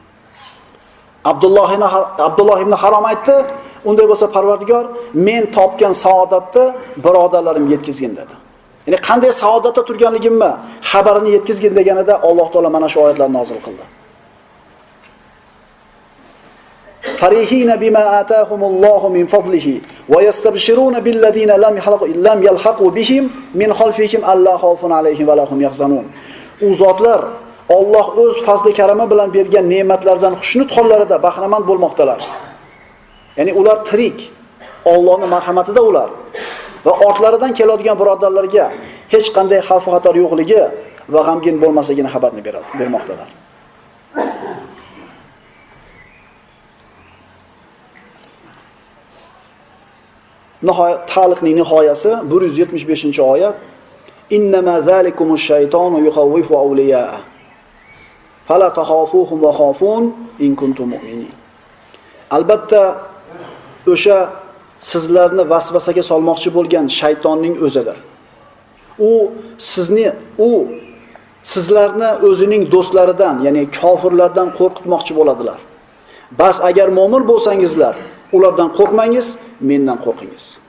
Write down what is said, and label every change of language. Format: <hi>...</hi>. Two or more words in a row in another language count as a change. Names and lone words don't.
<uz>Abdulloh ibn Harom aytdi, unday bo'lsa Parvardigor, men topgan saodatni birodarlarim yetkazgin dedi. Ya'ni qanday saodatda turganligimni xabarini yetkazgin deganida Alloh taolo mana shu oyatlarni nozil qildi.</uz> <ar>فرحين بما آتاهم الله من فضله ويستبشرون بالذين لم يلحقوا بهم من خلفهم ألا خوف عليهم ولهم يحزنون.</ar> <uz>U zotlar Alloh o'z fazli karami bilan bergan ne'matlardan xushnud hollarida bahramand bo'lmoqdalar. Ya'ni ular tirik. Allohning marhamatida ular va ortlaridan keladigan birodarlarga hech qanday xavf xatar yo'qligi va g'amgin bo'lmasligini xabarni bermoqdalar. Taliqning nihoyasi 175-oyat.</uz> <ar>إنما ذلكم الشيطان يخوف أولياءه. فلا تخافوهم وخافون إن كنتم مؤمنين.</ar> <uz>Albatta o'sha sizlarni vasvasaga solmoqchi bo'lgan shaytonning o'zidir. Sizlarni o'zining do'stlaridan, ya'ni kofirlardan qo'rqitmoqchi bo'ladilar. Bas agar mo'min bo'lsangizlar, ulardan qo'rqmangiz, mendan qo'rqingiz.</uz>